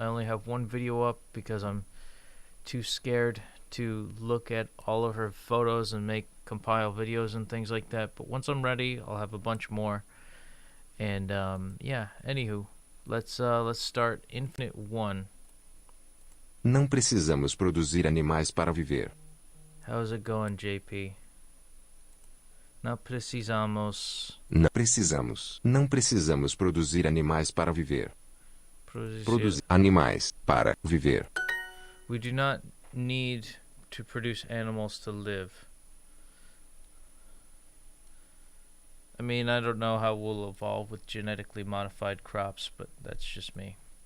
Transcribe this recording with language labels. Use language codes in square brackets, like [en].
[en] I only have one video up because I'm too scared to look at all of her photos and compile videos and things like that. But once I'm ready, I'll have a bunch more. And yeah, anywho, let's start Infinite 1. [pt] Não precisamos produzir animais para viver. [en] How's it going, JP? [pt] Não precisamos. Não precisamos produzir animais para viver. Produzir animais para viver. [en] We do not need to produce animals to live. I mean, I don't know how we'll evolve with genetically modified crops, but that's just me.